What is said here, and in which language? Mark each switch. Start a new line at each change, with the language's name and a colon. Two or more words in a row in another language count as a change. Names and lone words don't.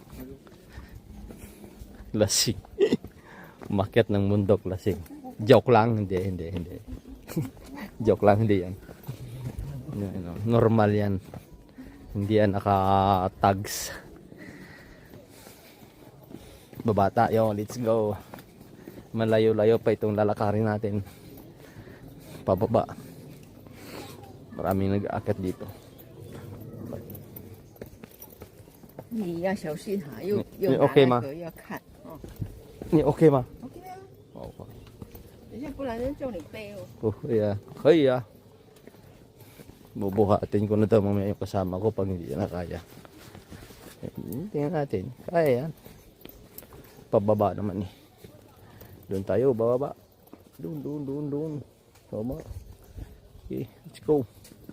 Filipino: Lasing. Umakyat ng bundok, lasing. Joke lang, hindi. Joke lang, hindi yan. Normal yan. Hindi yan naka-tags. Babata,
English: yo, let's go.
Filipino: Malayo-layo pa itong lalakarin natin. Pababa. Maraming nag-aakyat dito.
Chinese: Ni 要小心哈，又你 OK 吗？要看哦。你 OK 吗？ OK 啊，哦，等一下不然人叫你背哦。不会啊，可以啊。
Filipino: Bubuhatin ko na daw mamaya yung kasama ko pag hindi na kaya. Tingnan natin. Kaya yan. Pababa naman eh. Doon tayo, bababa. Doon. Tama.
English: Okay, let's go.